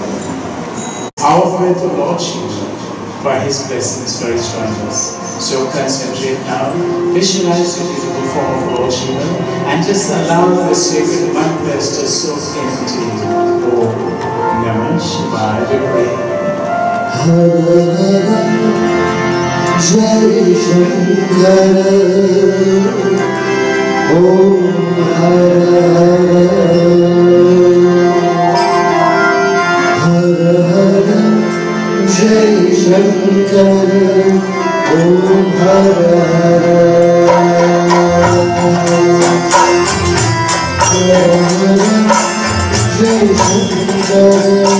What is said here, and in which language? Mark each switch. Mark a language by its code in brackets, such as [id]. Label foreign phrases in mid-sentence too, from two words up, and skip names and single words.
[en] Offer to Lord Shiva for his blessings, for his wonders. So concentrate now, visualize the beautiful form of Lord Shiva, and just allow the sacred mantras to soak into you. [sa] Om Namah Shivaya, [en] we pray. [sa] Shree Shankar Om Shree Shankar Om Shree Shankar